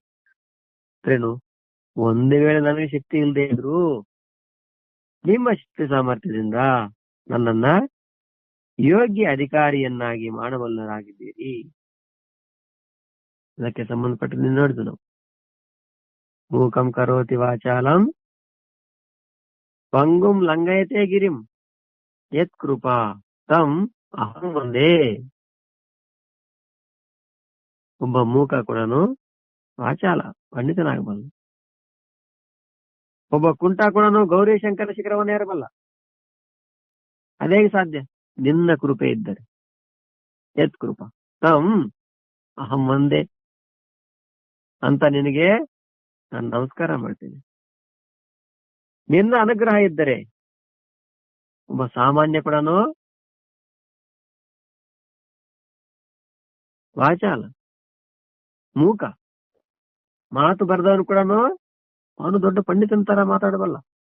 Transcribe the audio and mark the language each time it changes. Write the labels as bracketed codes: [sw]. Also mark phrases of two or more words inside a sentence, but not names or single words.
[kn] ಒಂದು ವೇಳೆ ನನಗೆ ಶಕ್ತಿ ಇಲ್ಲದೆ ಇದ್ರು ನಿಮ್ಮ ಶಕ್ತಿ ಸಾಮರ್ಥ್ಯದಿಂದ ನನ್ನನ್ನ ಯೋಗ್ಯ ಅಧಿಕಾರಿಯನ್ನಾಗಿ ಮಾಡಬಲ್ಲರಾಗಿದ್ದೀರಿ. ಇದಕ್ಕೆ ಸಂಬಂಧಪಟ್ಟದ್ದು ನೋಡಿದ್ವಿ ನಾವು. [sa] ಮೂಕಂ ಕರೋತಿ ವಾಚಾಲಂ ಪಂಗುಂ ಲಂಘಯತೆ ಗಿರಿಂ ಯತ್ ಕೃಪಾ ತಂ ಅಹಂ ವಂದೇ. [kn] ಒಬ್ಬ ಮೂಕ ಕೂಡ ವಾಚಾಲ ಪಂಡಿತನಾಗಬಲ್ಲ. ಒಬ್ಬ ಕುಂಟ ಕೂಡ ಗೌರಿ ಶಂಕರ ಶಿಖರವನ್ನು ಏರಬಲ್ಲ. ಅದೇಗೆ ಸಾಧ್ಯ? ನಿನ್ನ ಕೃಪೆ ಇದ್ದರೆ. [sa] ಯತ್ ಕೃಪಾ ತಂ ಅಹಂ ವಂದೇ [kn] ಅಂತ ನಿನಗೆ ನಾನು ನಮಸ್ಕಾರ ಮಾಡ್ತೇನೆ. ನಿನ್ನ ಅನುಗ್ರಹ ಇದ್ದರೆ ಒಬ್ಬ ಸಾಮಾನ್ಯ ಕೂಡ ವಾಚಾಲ, ಮೂಕ, ಮಾತು ಬರೆದವನು ಕೂಡ ಅವನು ದೊಡ್ಡ ಪಂಡಿತನ ತರ ಮಾತಾಡಬಲ್ಲ.